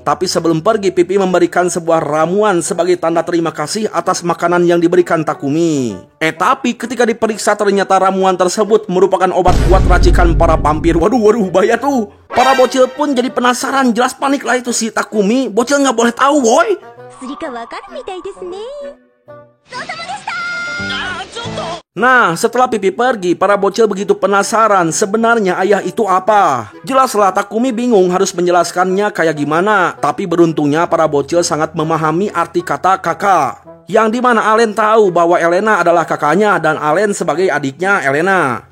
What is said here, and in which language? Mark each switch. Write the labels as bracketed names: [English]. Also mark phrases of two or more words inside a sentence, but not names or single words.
[Indonesian] Tapi sebelum pergi, Pipi memberikan sebuah ramuan sebagai tanda terima kasih atas makanan yang diberikan Takumi. Tapi ketika diperiksa ternyata ramuan tersebut merupakan obat kuat racikan para vampir. Waduh, bahaya tuh. Para bocil pun jadi penasaran, jelas panik lah itu si Takumi. Bocil nggak boleh tahu, boy. [Japanese] すりかわかるみたいですね。 [Indonesian] Nah, setelah Pipi pergi, para bocil begitu penasaran sebenarnya ayah itu apa. Jelaslah Takumi bingung harus menjelaskannya kayak gimana. Tapi beruntungnya para bocil sangat memahami arti kata kakak. Yang dimana Alen tahu bahwa Elena adalah kakaknya dan Alen sebagai adiknya Elena.